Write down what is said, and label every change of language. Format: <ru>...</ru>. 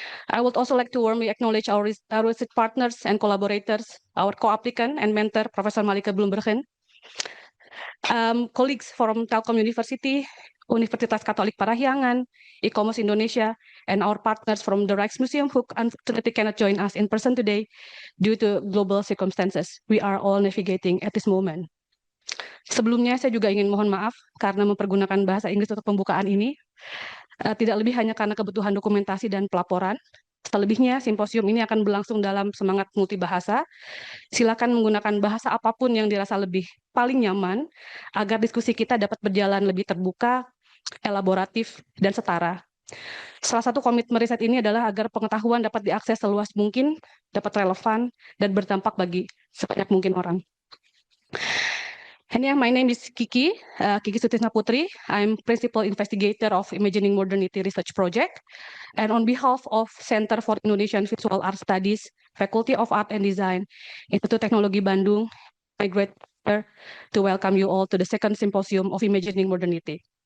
<en>I would also like to warmly acknowledge our research partners and collaborators, our co-applicant and mentor, Professor Malika Bloembergen, colleagues from Telkom University, Universitas Katolik Parahyangan, E-Commerce Indonesia, and our partners from the Rijksmuseum who unfortunately cannot join us in person today due to global circumstances. We are all navigating at this moment.</en> <id>Sebelumnya, saya juga ingin mohon maaf karena mempergunakan bahasa Inggris untuk pembukaan ini. Tidak lebih hanya karena kebutuhan dokumentasi dan pelaporan. Selebihnya, simposium ini akan berlangsung dalam semangat multibahasa. Silakan menggunakan bahasa apapun yang dirasa paling nyaman, agar diskusi kita dapat berjalan lebih terbuka, elaboratif, dan setara. Salah satu komitmen riset ini adalah agar pengetahuan dapat diakses seluas mungkin, dapat relevan, dan berdampak bagi sebanyak mungkin orang.</id> <en>And yeah, my name is Kiki Sutisna Putri. I'm Principal Investigator of Imagining Modernity Research Project. And on behalf of Center for Indonesian Visual Art Studies, Faculty of Art and Design, Institut Teknologi Bandung, my great pleasure to welcome you all to the second symposium of Imagining Modernity.</en>